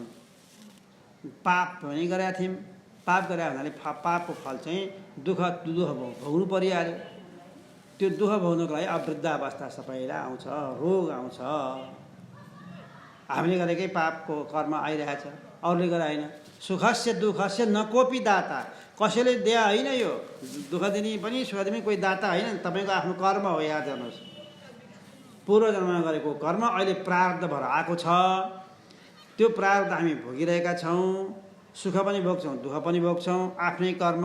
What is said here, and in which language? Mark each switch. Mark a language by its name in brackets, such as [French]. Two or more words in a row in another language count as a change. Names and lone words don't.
[Nepali] पाप पनि गरेका थियौँ। पाप गरे हुनाले पापको फल चाहिँ दुःख भोग्नु परिहाल्यो। त्यो दुःख भोग्नुको लागि अब वृद्धावस्था सबैलाई आउँछ, रोग आउँछ। हामीले गरेकै पापको कर्म आइरहेछ, अरूले गरे होइन। [Sanskrit] सुखस्य दुःखस्य न कोपी दाता। [Nepali] कसैले दिया होइन। यो दुःख दिने पनि सुख दिने कोही दाता होइन, तपाईँको आफ्नो कर्म हो। याद गर्नुहोस्, पूर्व जन्ममा गरेको कर्म अहिले प्रारब्ध भएर आएको छ। त्यो प्रारब्ध हामी भोगिरहेका छौँ। सुख पनि भोग्छौँ, दुःख पनि भोग्छौँ। आफ्नै कर्म।